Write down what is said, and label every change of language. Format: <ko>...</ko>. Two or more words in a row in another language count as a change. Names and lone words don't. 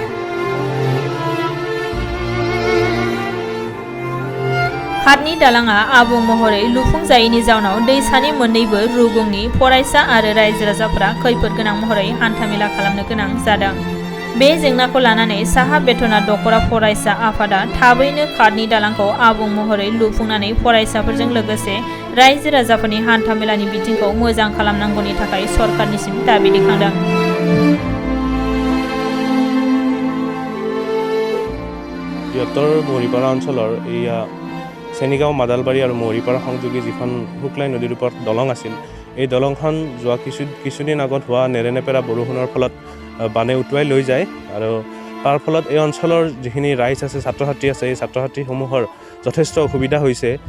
<brx>खारनि दालाङा आबुं महरै लुफुंजायैनि जाउनाव दैसानि मोन्नैबो रुगुंनि फरायसा आरो रायजो राजाफोरा खैफोद गोनां महरै हान्थामेला खालामनो गोनां जादों। बे जेंनाखौ लानानै साहा बेथना दखरा फरायसा आफादा थाबैनो खारनि दालांखौ आबुं महरै लुफुंनानै फरायसाफोरजों लोगोसे रायजो राजाफोरनि हान्थामेलानि बिथिंखौ मोजां खालामनांगौनि थाखाय सरकारनिसिम दाबि दैखांदों।</brx> <as>বৃহত্তৰ মৰিপাৰা অঞ্চলৰ এয়া চেনিগাঁও মাদালবাৰী আৰু মৰিপাৰা সংযোগী যিখন শুক্লাই নদীৰ ওপৰত দলং আছিল, এই দলংখন যোৱা কিছুদিন আগত হোৱা নেৰেনেপেৰা বৰষুণৰ ফলত বানে উটুৱাই লৈ যায় আৰু তাৰ ফলত এই অঞ্চলৰ যিখিনি ৰাইজ আছে, ছাত্ৰ ছাত্ৰী আছে, এই ছাত্ৰ ছাত্ৰীসমূহৰ যথেষ্ট অসুবিধা হৈছে।</as>